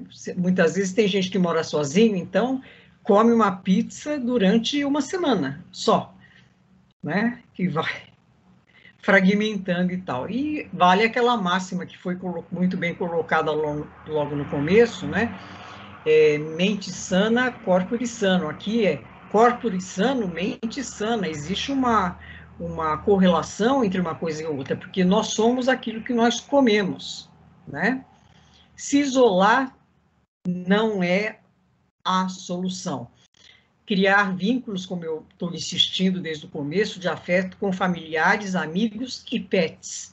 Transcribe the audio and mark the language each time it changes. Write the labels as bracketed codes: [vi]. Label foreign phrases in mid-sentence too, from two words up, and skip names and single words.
[pt] Muitas vezes tem gente que mora sozinho, então come uma pizza durante uma semana só, né? Que vai fragmentando e tal. E vale aquela máxima que foi muito bem colocada logo no começo, né? [la] Mente sana, corpore sano. [pt] Aqui é [la] corpore sano, mente sana. [pt] Existe uma correlação entre uma coisa e outra, porque nós somos aquilo que nós comemos, né? Se isolar não é a solução. Criar vínculos, como eu estou insistindo desde o começo, de afeto com familiares, amigos e pets.